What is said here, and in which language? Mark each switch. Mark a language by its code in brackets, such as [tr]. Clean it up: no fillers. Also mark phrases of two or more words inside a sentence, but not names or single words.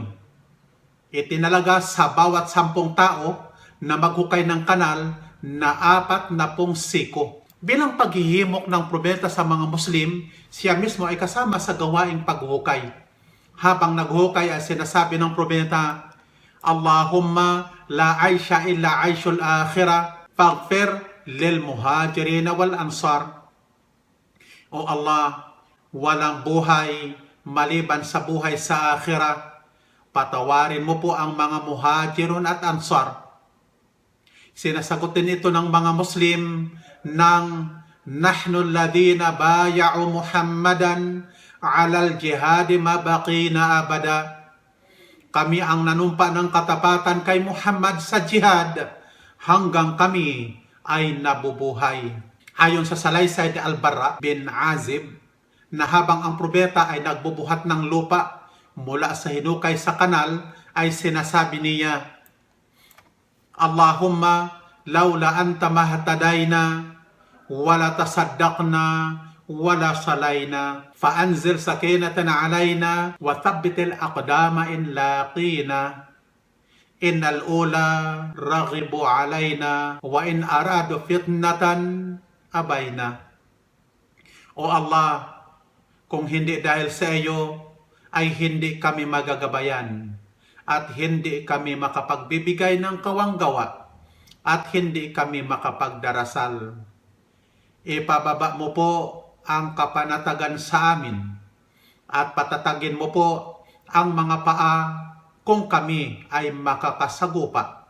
[tl] Itinalaga sa bawat 10 tao na maghukay ng kanal na 40 siko. Bilang paghihimok ng propeta sa mga Muslim, siya mismo ay kasama sa gawaing paghukay. Habang naghukay ay sinasabi ng propeta, [ar] اللهم لا عيش إلا عيش الآخرة فاغفر للمهاجرين والأنصار. [tl] O Allah, walang buhay maliban sa buhay sa akhirah. Patawarin mo po ang mga muhajirun at ansar. Sinasagot din ito ng mga Muslim ng [ar] نحن الذين بايعوا محمدا على الجهاد ما بقينا أبدا. [tl] Kami ang nanumpa ng katapatan kay Muhammad sa jihad hanggang kami ay nabubuhay. Ayon sa salaysay ni Al-Barra bin Azib, na habang ang propeta ay nagbubuhat ng lupa mula sa hinukay sa kanal, ay sinasabi niya, [ar] اللهم لولا أنت ما اهتدينا ولا تصدقنا ولا صلينا فأنزل سكينة علينا وثبت الأقدام إن لاقينا إن الأولى رغبوا علينا وإن أرادوا فتنة أبينا. [tl] O Allah, kung hindi dahil sa iyo ay hindi kami magagabayan at hindi kami makapagbibigay ng kawanggawa at hindi kami makapagdarasal. Ipababa mo po ang kapanatagan sa amin at patatagin mo po ang mga paa kung kami ay makakasagupa.